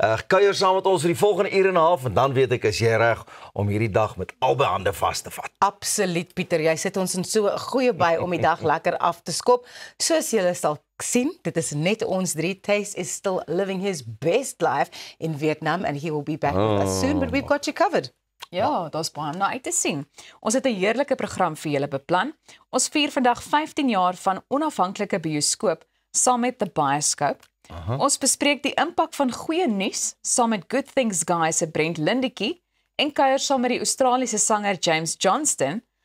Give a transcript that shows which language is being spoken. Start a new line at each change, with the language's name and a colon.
Afrikaans: Kuier saam met ons vir die volgende uur en 'n half en dan weet ek is jy reg om hierdie dag met albei hande vas te vat. Absoluut, Pieter. Jy sit ons in so 'n goeie by om die dag lekker af te skop. Soos julle sal sien, dit is net ons drie.
English: Tace is still living his best life in Vietnam and he will be back with us soon, but we've got you covered.
Afrikaans: Ja, daar's baie om na uit te sien. Ons het 'n heerlike program vir julle beplan. Ons vier vandag 15 jaar van onafhanklike bioskoop saam met The Bioscope. Ons bespreek die impak van goeie nuus saam met Good Things Guys se Brent Lindetjie en kuier saam met die Australiese sanger James Johnston.